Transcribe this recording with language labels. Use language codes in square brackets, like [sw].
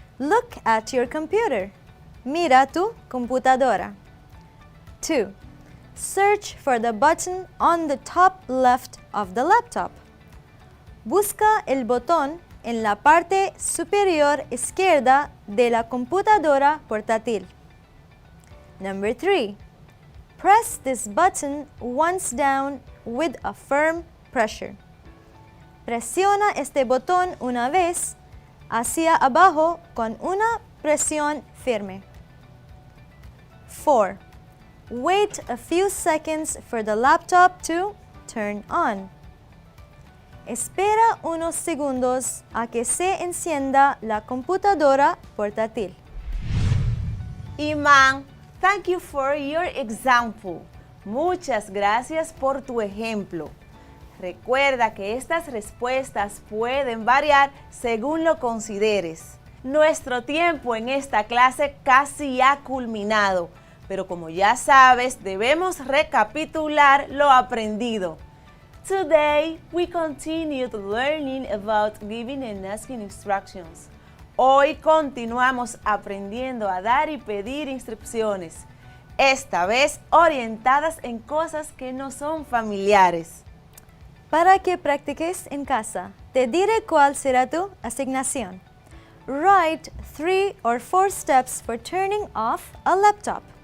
[en] Look at your computer. [es] Mira tu computadora. [en] 2. Search for the button on the top left of the laptop. [es] Busca el botón en la parte superior izquierda de la computadora portátil. [en] Number 3. Press this button once down with a firm pressure. [es] Presiona este botón una vez hacia abajo con una presión firme. 4. [en] Wait a few seconds for the laptop to turn on. [es] Espera unos segundos a que se encienda la computadora portátil. [en] Iman, thank you for your example. [es] Muchas gracias por tu ejemplo. Recuerda que estas respuestas pueden variar según lo consideres. Nuestro tiempo en esta clase casi ha culminado, pero como ya sabes, debemos recapitular lo aprendido. [en] Today, we continued learning about giving and asking instructions. [es] Hoy continuamos aprendiendo a dar y pedir instrucciones, esta vez orientadas en cosas que no son familiares. Para que practiques en casa, te diré cuál será tu asignación. [en] Write 3 or 4 steps for turning off a laptop.